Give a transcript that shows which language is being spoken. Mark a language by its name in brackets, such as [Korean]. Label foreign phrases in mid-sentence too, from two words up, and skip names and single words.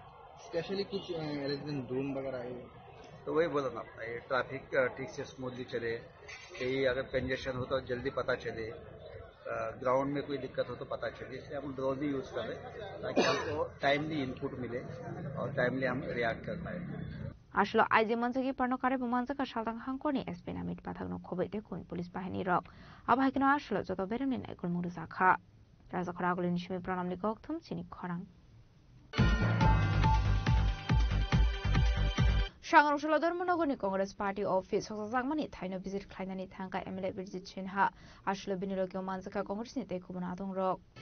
[Hindi] स्पेशली कुछ अरेंजमेंट ड्रोन वगैरह है तो वही बोला ना, ये ट्रैफिक ठीक से स्मूथली चले, कहीं अगर कंजेशन हो तो जल्दी पता चले, ग्राउंड में कोई दिक्कत हो तो पता चले, इसलिए हम ड्रोन भी यूज़ कर रहे हैं ताकि हमको [English] timely input [Hindi] मिले और टाइमली हम रिएक्ट कर पाए। [Kok Borok] Ashlo aiji monjagi parno kare bumanjaka shaltang hangkoni SP namit pathagno khobai dekun police bahini rok abahai kino ashlo joto beremni naikol mungdu zakha raja khoraguli nishimi pranamni kokthum chini khorang Shangarungshala Dharmanagari Congress Party office Hoksajangmani thaino visit khlainani thangka MLA Birjit Sinha ashlo binirogyo manjaka Congress ni tekubuna adong rok